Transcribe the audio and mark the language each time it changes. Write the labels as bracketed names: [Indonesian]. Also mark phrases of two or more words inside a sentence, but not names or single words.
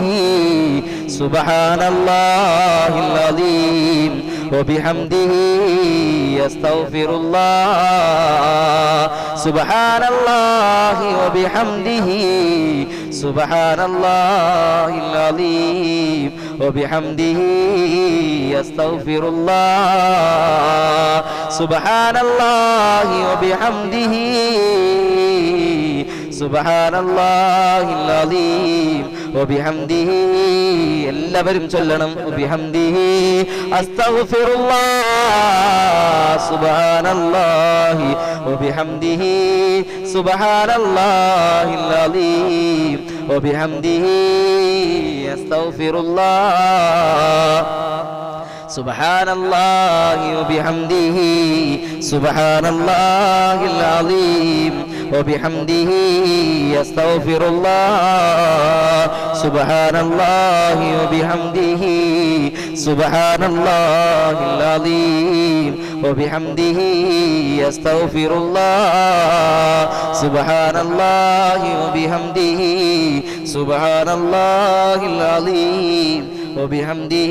[Arabic] سبحان الله العظيم وبحمده أستغفر الله سبحان الله وبحمده سبحان الله العظيم وبحمده أستغفر الله سبحان الله وبحمده سبحان الله العظيم وبحمده [Malayalam] എല്ലാവരും ചൊല്ലണം [Arabic] وبحمده أستغفر الله سبحان الله وبحمده سبحان الله العظيم وبحمده أستغفر الله سبحان الله وبحمده سبحان الله العظيم وبحمده أستغفر الله سبحان الله وبحمده سبحان الله العظيم وبحمده أستغفر الله سبحان الله وبحمده سبحان الله العظيم وبحمده